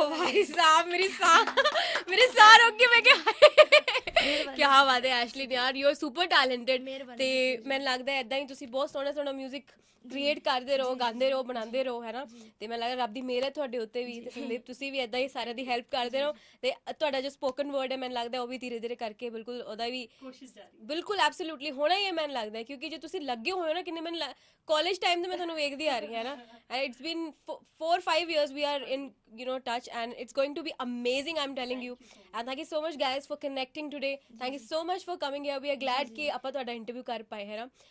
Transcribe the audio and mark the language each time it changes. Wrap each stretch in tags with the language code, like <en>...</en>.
<hi>मेरे साह रोक के मैं क्या बात है</hi> <pa>ਐਸ਼ਲੀ ਨੇ ਯਾਰ,</pa> <en>You are super talented.</en> <pa>ਤੇ ਮੈਨੂੰ ਲੱਗਦਾ ਐਦਾਂ ਹੀ ਤੁਸੀਂ ਬਹੁਤ ਸੋਹਣਾ ਸੋਹਣਾ 뮤직 ਕ੍ਰੀਏਟ ਕਰਦੇ ਰਹੋ, ਗਾਉਂਦੇ ਰਹੋ, ਬਣਾਉਂਦੇ ਰਹੋ, ਹੈ ਨਾ। ਤੇ ਮੈਨੂੰ ਲੱਗਦਾ ਰੱਬ ਦੀ ਮਿਹਰ ਹੈ ਤੁਹਾਡੇ ਉੱਤੇ ਵੀ, ਤੇ ਸੰਦੀਪ ਤੁਸੀਂ ਵੀ ਐਦਾਂ ਹੀ ਸਾਰਿਆਂ ਦੀ ਹੈਲਪ ਕਰਦੇ ਰਹੋ। ਤੇ ਤੁਹਾਡਾ ਜੋ ਸਪੋਕਨ ਵਰਡ ਹੈ ਮੈਨੂੰ ਲੱਗਦਾ ਉਹ ਵੀ ਧੀਰੇ ਧੀਰੇ ਕਰਕੇ ਬਿਲਕੁਲ ਉਹਦਾ ਵੀ ਕੋਸ਼ਿਸ਼ ਜਾਰੀ, ਬਿਲਕੁਲ ਐਬਸੋਲੂਟਲੀ ਹੋਣਾ ਹੀ ਹੈ ਮੈਨੂੰ ਲੱਗਦਾ। ਕਿਉਂਕਿ ਜੇ ਤੁਸੀਂ ਲੱਗੇ ਹੋਏ ਹੋ ਨਾ, ਕਿੰਨੇ ਮੈਨੂੰ ਕਾਲਜ ਟਾਈਮ ਤੇ ਮੈਂ ਤੁਹਾਨੂੰ ਵੇਖਦੀ ਆ ਰਹੀ ਹਾਂ ਨਾ,</pa> <en>And it's been 4-5 years we are in touch, and it's going to be amazing, I'm telling you. And thank you so much guys for connecting today. Thank you so much for coming here. We are glad कि</en> <pa>ਆਪਾਂ ਤੁਹਾਡਾ interview ਕਰ ਪਾਏ ਹੈ ਨਾ।</pa>